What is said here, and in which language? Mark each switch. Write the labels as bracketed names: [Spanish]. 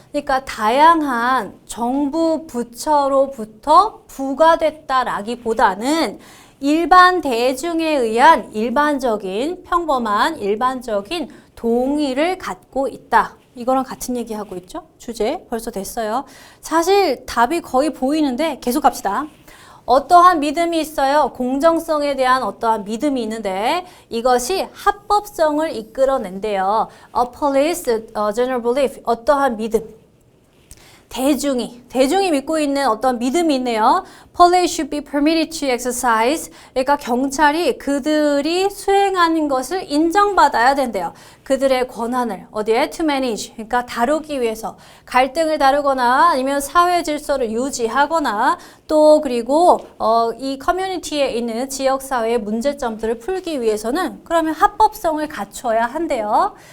[Korean] 그러니까 다양한 정부 부처로부터 부과됐다라기보다는 일반 대중에 의한 일반적인 평범한 일반적인 동의를 갖고 있다. 이거랑 같은 얘기하고 있죠? 주제 벌써 됐어요. 사실 답이 거의 보이는데 계속 갑시다. 어떠한 믿음이 있어요. 공정성에 대한 어떠한 믿음이 있는데 이것이 합법성을 이끌어낸대요. [English] A police, general belief, [Korean] 어떠한 믿음. 대중이 믿고 있는 어떤 믿음이 있네요. [English] Police should be permitted to exercise. [Korean] 그러니까 경찰이 그들이 수행하는 것을 인정받아야 된대요. 그들의 권한을 어디에? [English] To manage. [Korean] 그러니까 다루기 위해서 갈등을 다루거나 아니면 사회 질서를 유지하거나 또 그리고 이 커뮤니티에 있는 지역사회의 문제점들을 풀기 위해서는 그러면 합법성을 갖춰야 한대요.